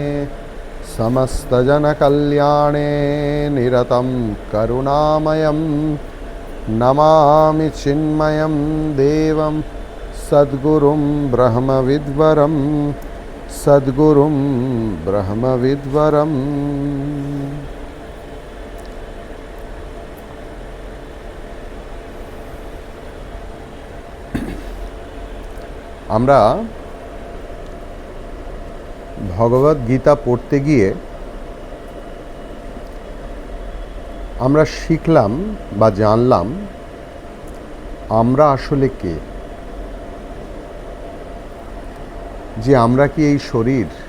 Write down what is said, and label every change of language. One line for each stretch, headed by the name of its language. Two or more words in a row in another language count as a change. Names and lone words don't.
Sanskrit: समस्तजनकल्याणे निरतं करुणामयं नमामि चिन्मयं देवं सद्गुरुं ब्रह्मविद्वरं सद्गुरुं ब्रह्मविद्वरम्।
Bangla: আমরা ভগবদ গীতা পড়তে গিয়ে আমরা শিখলাম বা জানলাম আমরা আসলে কে, যে আমরা কি এই শরীর